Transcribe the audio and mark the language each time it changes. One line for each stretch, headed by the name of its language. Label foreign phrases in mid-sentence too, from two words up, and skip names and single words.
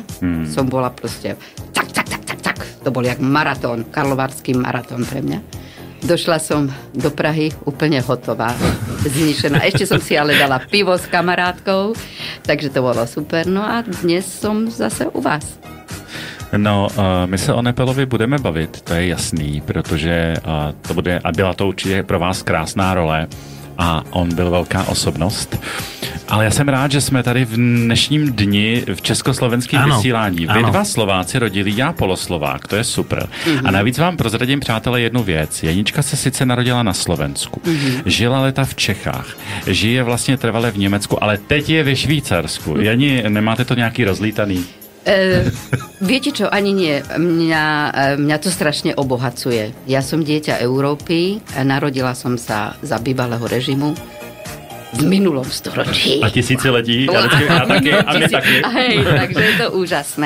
Slovak: Som bola proste tak. To bol jak maratón, karlovarský maratón pre mňa. Došla som do Prahy úplne hotová, zničená. Ešte som si ale dala pivo s kamarátkou, takže to bolo super. No a dnes som zase u vás.
Czech: No, my se o Nepelovi budeme bavit, to je jasný, protože to bude, a byla to určitě pro vás krásná role a on byl velká osobnost. Ale já jsem rád, že jsme tady v dnešním dni v československém vysílání. Vy dva Slováci rodili, já poloslovák, to je super. A navíc vám prozradím, přátelé, jednu věc. Janička se sice narodila na Slovensku, žila leta v Čechách, žije vlastně trvale v Německu, ale teď je ve Švýcarsku. Jani, nemáte to nějaký rozlítaný?
Slovak: Viete čo, ani nie. Mňa to strašne obohacuje. Ja som dieťa Európy, narodila som sa za bývalého režimu v minulom storočí.
Czech: A tisíciletí? A my taky.
Slovak: Hej, takže je to úžasné.